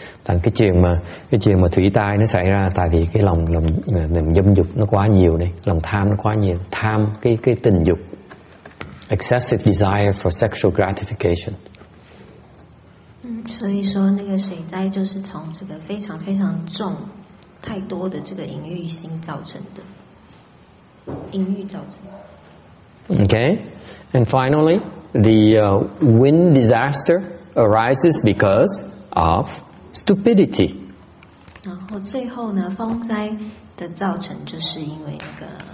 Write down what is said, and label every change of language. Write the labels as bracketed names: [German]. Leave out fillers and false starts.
[Vietnamese] Thành cái chuyện mà thủy tai nó xảy ra tại vì cái lòng dâm dục nó quá nhiều này, lòng tham nó quá nhiều, tham cái tình dục, [English] excessive desire for sexual gratification. [Chinese] 所以说那个水灾就是从这个非常非常重、太多的这个淫欲心造成的。 [English] Okay, and finally, the wind disaster arises because of stupidity. [Chinese] 然后最后呢，风灾的造成就是因为那个